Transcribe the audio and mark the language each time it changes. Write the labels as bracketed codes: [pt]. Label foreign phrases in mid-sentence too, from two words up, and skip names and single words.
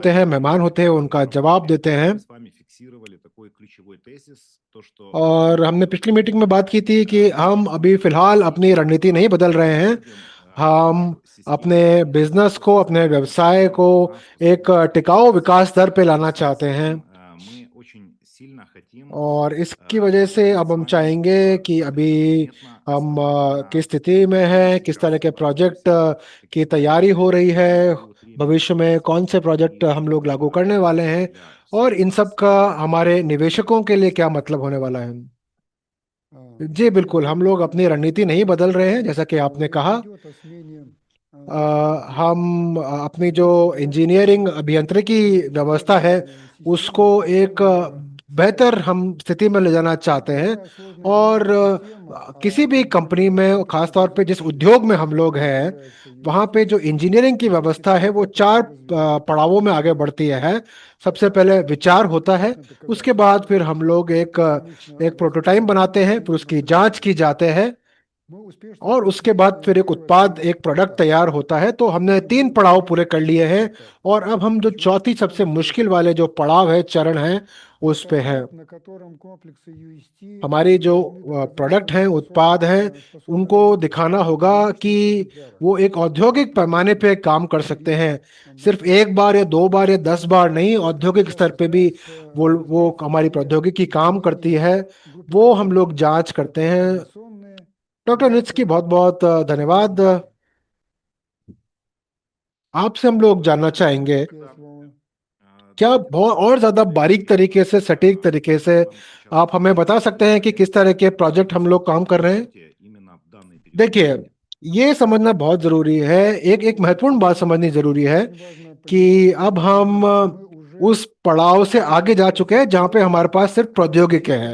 [hi] होते [ru] вами [hi] हैं, [ru] в [hi] मेहमान होते हैं, उनका [ru] определенном [hi] जवाब देते हैं। [ru] мы с вами фиксировали такой ключевой тезис, то, что [hi] और [ru] мы [hi] हमने पिछली मीटिंग में बात की थी कि हम [ru] будем [hi] अभी [ru] смотреть [hi] फिलहाल अपनी [ru] перспективу, [hi] रणनीति नहीं बदल रहे [ru] мы [hi] हैं। [ru] будем [hi] हम [ru] в [hi] अपने [ru] системе [hi] बिजनेस को, अपने व्यवसाय को [ru] информационного пространства [hi] एक [ru] создать [hi] टिकाऊ विकास दर पे लाना [ru] в связи с [hi] चाहते हैं। [ru] этим мы очень сильно хотим [hi] और इसकी वजह से [ru] поговорить [hi] अब [ru] с [hi] हम [ru] вами [hi] चाहेंगे कि अभी [ru] предметно, [hi] हम किस [ru] основательно, [hi] स्थिति में [ru] какие [hi] हैं, किस तरह [ru] сейчас [hi] के [ru] у вас в [hi] प्रोजेक्ट [ru] жизни, [hi] की [ru] какие [hi] तैयारी हो रही [ru] проекты [hi] है, [ru] будут [hi] भविष्य [ru] реализовываться, [hi] में कौन से प्रोजेक्ट [ru] и [hi] हम लोग [ru] что [hi] लागू [ru] это [hi] करने वाले [ru] значит [hi] हैं, [ru] для [hi] और [ru] всех [hi] इन सब [ru] нас, [hi] का [ru] для [hi] हमारे [ru] наших [hi] निवेशकों के लिए क्या मतलब होने वाला है। जी बिल्कुल, हम लोग अपनी रणनीति नहीं बदल रहे हैं, जैसा कि आपने कहा। [ru] Идет о सмене [hi] हम अपनी जो इंजीनियरिंग अभियांत्रिकी व्यवस्था है उसको एक बेहतर हम स्थिति में ले जाना चाहते हैं। [ru] Такая сложная [hi] और [ru] динамика систем, [hi] किसी भी कंपनी में, [ru] компания [hi] खासतौर पे जिस [ru] подразумевает [hi] उद्योग में हम लोग [ru] быстро [hi] हैं, [ru] развивается [hi] वहाँ पे जो [ru] инвестиции, [hi] इंजीनियरिंग की व्यवस्था है वो चार [ru] этапы развития. [hi] पड़ावों में आगे बढ़ती है। सबसे पहले विचार होता है, [ru] Это [hi] उसके [ru] когда [hi] बाद फिर हम लोग [ru] конечная [hi] एक प्रोटोटाइप [ru] разработка [hi] बनाते हैं, फिर [ru] и [hi] उसकी जांच की [ru] материализация. [hi] जाते हैं, [ru] Мы успешно [hi] और उसके [ru] прошли [hi] बाद फिर एक [ru] первые [hi] उत्पाद, [ru] три [hi] एक प्रोडक्ट [ru] этапа. [hi] तैयार होता है। तो हमने [ru] Теперь [hi] 3 [ru] будет [hi] पड़ाव पूरे कर लिए [ru] четвертый [hi] हैं। [ru] этап. [hi] और अब हम जो चौथी सबसे [ru] Четвертый [hi] मुश्किल [ru] этап. [hi] वाले जो पड़ाव है, चरण है, उस [ru] Это [hi] पे है। [ru] этап, на котором комплексы UST [hi] हमारी जो [ru] должны доказать [hi] प्रोडक्ट [ru] свою [hi] हैं, उत्पाद हैं, [ru] способность [hi] उनको [ru] работать [hi] दिखाना [ru] в [hi] होगा कि [ru] промышленных экземплярах. [hi] वो एक औद्योगिक पैमाने पे काम कर सकते हैं। सिर्फ [ru] Значит, [hi] एक बार या 2 बार या 10 बार नहीं, औद्योगिक [ru] сейчас [hi] स्तर [ru] как [hi] पे भी [ru] раз [hi] वो [ru] развивается [hi] हमारी [ru] все [hi] प्रौद्योगिकी काम करती [ru] изменения [hi] है। [ru] группы [hi] वो हम लोग [ru] компонентов, [hi] जांच करते [ru] как [hi] हैं। [ru] информационные [hi] डॉक्टर नित्स की [ru] элементы, [hi] बहुत बहुत [ru] так и [hi] धन्यवाद। [ru] другие. [hi] आपसे हम लोग जानना चाहेंगे, [ru] Первое слово. [hi] क्या बहुत और ज्यादा बारीक तरीके से, सटीक तरीके से आप हमें बता सकते हैं कि किस तरह के प्रोजेक्ट हम लोग काम कर रहे हैं? देखिए, ये समझना बहुत जरूरी है। एक एक महत्वपूर्ण बात समझनी जरूरी है कि अब हम उस पड़ाव से आगे जा चुके हैं जहां पे हमारे पास सिर्फ प्रौद्योगिकी है।